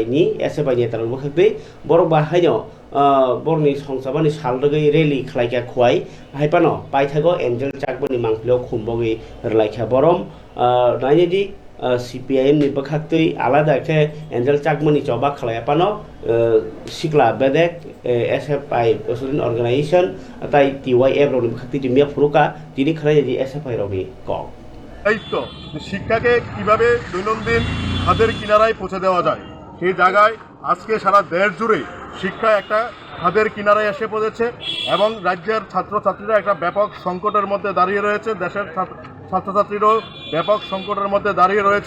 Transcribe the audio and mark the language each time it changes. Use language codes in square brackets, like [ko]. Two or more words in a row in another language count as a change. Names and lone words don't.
[brx] नि SFI नि तार बखाक्तै बर बाहायनो बरनि संसामानि साल दगै रेली खलायका खुवाइ हायपानो पाइथागो एंजेल चाकमानि मांखलियाव खुमबगै रलायखा बरम नायनिदि CPIM नि बखाक्तै आलादा के एंजेल चाकमानि जबा खलायापानो सिक्ला बेदेक SFI [en] student organisation [brx] ताई TYF रनि बखाक्तै दिमिया फुरुका दिनि खलायदि SFI रनि क [bn] দায়িত্ব শিক্ষাকে কিভাবে দৈনন্দিন খাদের কিনারায় পৌঁছে দেওয়া যায় সেই জায়গায় আজকে সারা দেশ জুড়ে শিক্ষা একটা খাদের কিনারায় এসে পড়েছে এবং রাজ্যের ছাত্রছাত্রীরা একটা ব্যাপক সংকটের মধ্যে দাঁড়িয়ে রয়েছে, দেশের ছাত্রছাত্রীরাও ব্যাপক সংকটের মধ্যে দাঁড়িয়ে রয়েছে।